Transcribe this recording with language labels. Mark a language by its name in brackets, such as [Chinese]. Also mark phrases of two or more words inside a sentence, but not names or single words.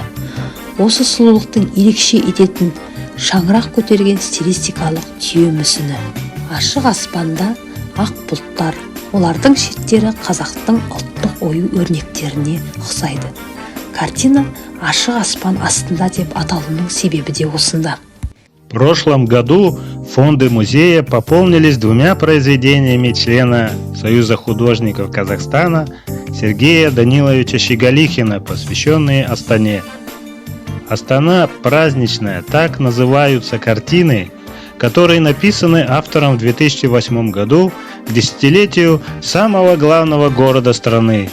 [Kazakh] Осы сұлулықтың ерекше ететін шаңырақ көтерген стилистикалық түйе мүсіні. Ашық аспанда ақ бұлттар, олардың шеттері қазақтың ұлттық ою өрнектеріне ұқсайды. Картина «Ашық аспан астында» деп аталуының себебі де осында. [Russian] В прошлом году фонды музея пополнились 2 произведениями члена Союза художников Казахстана Сергея Даниловича Щеголихина, посвященные Астане. Астана праздничная, так называются картины, которые написаны автором в 2008 году к десятилетию самого главного города страны.